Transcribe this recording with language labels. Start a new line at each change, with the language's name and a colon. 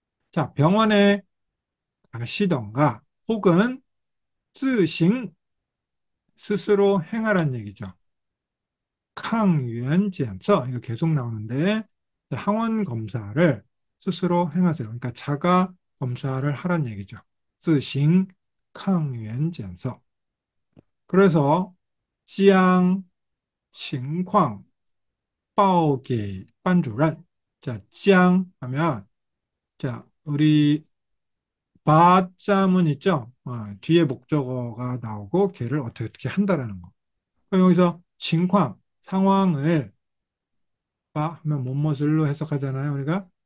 Korean: 자, 병원에 가시던가 혹은 自行 스스로 행하라는 얘기죠. 抗原检测이거 계속 나오는데 항원 검사를 스스로 행하세요. 그러니까 자가 검사를 하라는 얘기죠.
Chinese: 自行 抗原检测. 그래서 将 情况 报给 班主任.
Korean: 자, 将 하면 자, 우리 바자문 있죠? 뒤에 목적어가 나오고 걔를 어떻게 한다라는 거. 그럼 여기서 情况 상황을 하면 못못을로 해석하잖아요, 우리가.